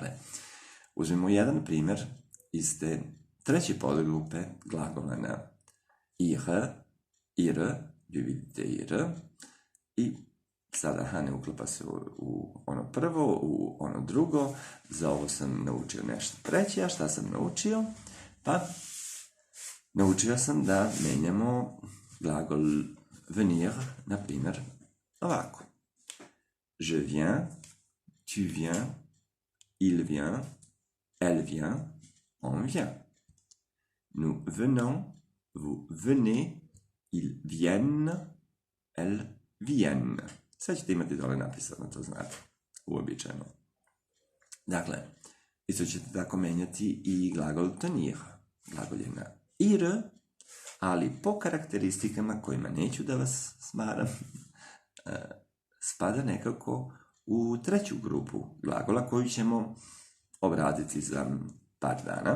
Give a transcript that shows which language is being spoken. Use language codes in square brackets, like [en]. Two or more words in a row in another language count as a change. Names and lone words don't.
[sr] Dakle, Uzmimo jedan primjer iz te treće podgrupe glagola na ihre, ihre, vi vidite ihre, i sada ne uklapa se u ono prvo, u ono drugo. Za ovo sam naučio nešto treće. A šta sam naučio? Pa, naučio sam da menjamo glagol venir, na primjer, ovako. [fr] Je viens, tu viens, il vient, elle vient, on vient. Nous venons, vous venez, ils viennent, elles viennent. [sr] Sad ćete imati dole napisano, to znate, uobičajeno. Dakle, isto ćete tako menjati i glagol tenir. Glagol je na ir, ali po karakteristikama kojima neću da vas smaram, spada nekako u treću grupu glagola koju ćemo obraditi za par dana.